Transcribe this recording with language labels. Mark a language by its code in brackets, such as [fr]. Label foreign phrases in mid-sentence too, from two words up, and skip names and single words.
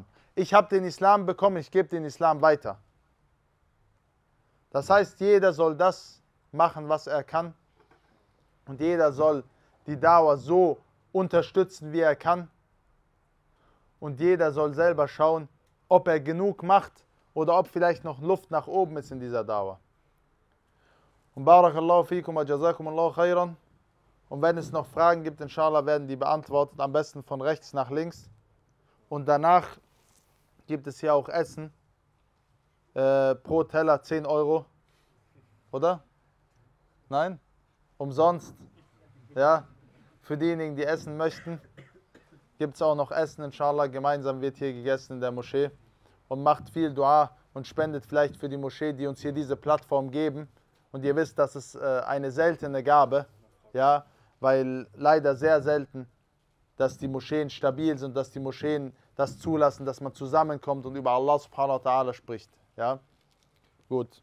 [de] Ich habe den Islam bekommen, ich gebe den Islam weiter. Das heißt, jeder soll das machen, was er kann. Und jeder soll die Dauer so unterstützen, wie er kann. Und jeder soll selber schauen, ob er genug macht oder ob vielleicht noch Luft nach oben ist in dieser Dauer. Und [ar] بارك الله فيكم وجزاكم الله خيرا. [de] Und wenn es noch Fragen gibt, inshallah, werden die beantwortet, am besten von rechts nach links. Und danach gibt es hier auch Essen. Pro Teller 10 Euro. Oder? Nein? Umsonst. Ja, für diejenigen, die essen möchten, gibt es auch noch Essen, inshallah. Gemeinsam wird hier gegessen in der Moschee. Und macht viel Dua und spendet vielleicht für die Moschee, die uns hier diese Plattform geben Und ihr wisst, das ist eine seltene Gabe, ja, weil leider sehr selten, dass die Moscheen stabil sind, dass die Moscheen das zulassen, dass man zusammenkommt und über [ar] الله سبحانه وتعالى [de] spricht. Ja? Gut.